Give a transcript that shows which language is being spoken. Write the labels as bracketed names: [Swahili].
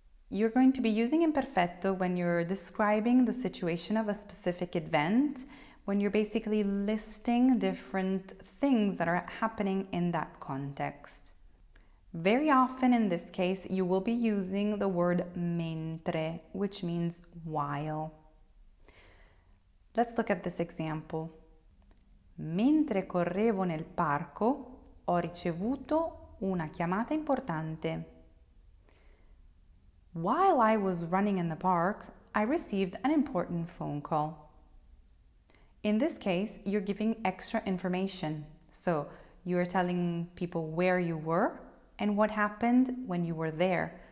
[English] You're going to be using imperfetto when you're describing the situation of a specific event, when you're basically listing different things that are happening in that context. Very often in this case, you will be using the word mentre, which means while. Let's look at this example. [Italian] Mentre correvo nel parco, ho ricevuto una chiamata importante. [English] While I was running in the park, I received an important phone call. In this case, you're giving extra information. So you're telling people where you were and what happened when you were there.